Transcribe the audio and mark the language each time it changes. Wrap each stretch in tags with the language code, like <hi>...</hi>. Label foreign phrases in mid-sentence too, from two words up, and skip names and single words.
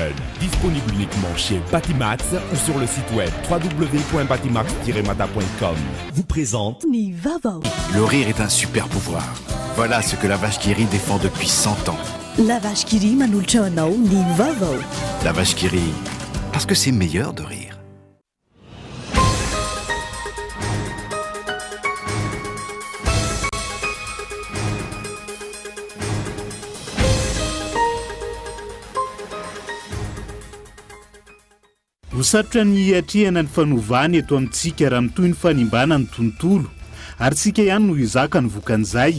<fr>Disponible uniquement chez Batimax ou sur le site web www.batimax-mata.com. Vous présente Nivavo. Le rire est un super pouvoir. Voilà ce que la vache qui rit défend depuis 100 ans. La vache qui rit manulciano Nivavo. La vache qui rit, parce que c'est meilleur de rire.</fr> <mg>Hosatra ny hiatrehana ny fanovana eto amintsika raha mitoy ny fanimbana ny tontolo ary tsika ihany no izaka ny vokan'izay.</mg>